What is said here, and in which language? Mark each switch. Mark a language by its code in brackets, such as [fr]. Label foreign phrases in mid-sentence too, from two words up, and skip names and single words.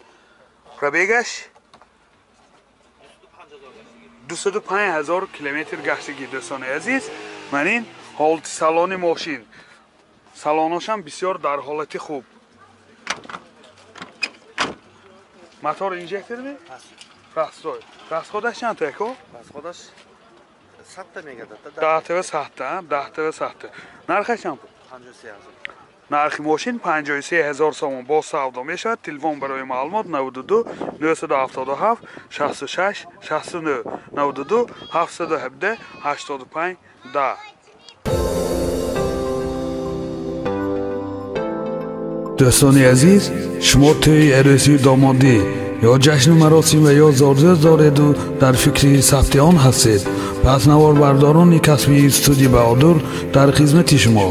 [tg] Пробегаш 25000 километр гаштагӣ дӯстони азиз. Манин ҳолати салони мошин. Салоношам бисёр дар ҳолати хуб. Мотор инжекторми? Расход. Расходаш чанд тако? Расходаш 100 то мегардад. 10 то 100 то, 10 то 100 то. нархаш чанд буд? 53000. нархи мошин 53000 сомон бо савдо мешавад. Телефон барои маълумот 92 977 66 69 92 717 85 10. Дӯстони азиз, шумо тӯи арӯсӣ домодӣ ё ҷашни маросим ва ё зодрӯз доред ва дар фикри сабти он ҳастед, пас наворбардорони касбии студияи Баҳодур дар хидмати шумо.